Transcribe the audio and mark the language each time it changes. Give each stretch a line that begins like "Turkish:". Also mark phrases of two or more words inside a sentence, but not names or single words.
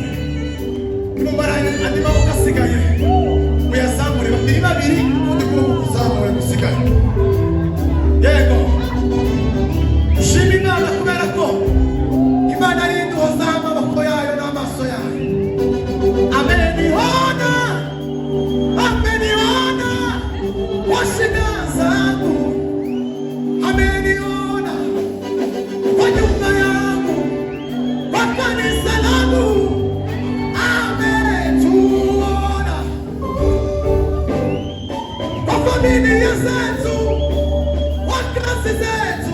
Kinyarwanda: Nimumara andi maboko asigaye muyazamure, babiri babiri, kundi ukuboko mukuzamure gusigaye. Yego, shima Imana kubera ko Imana ari iduhoza amaboko yayo n'amaso yayo.
Swahili: Ameniona, ameniona kwa shida zangu, ameniona kwa nyumba yangu, kwa kanisa langu, ametuona kwa familia zetu, kwa kazi zetu.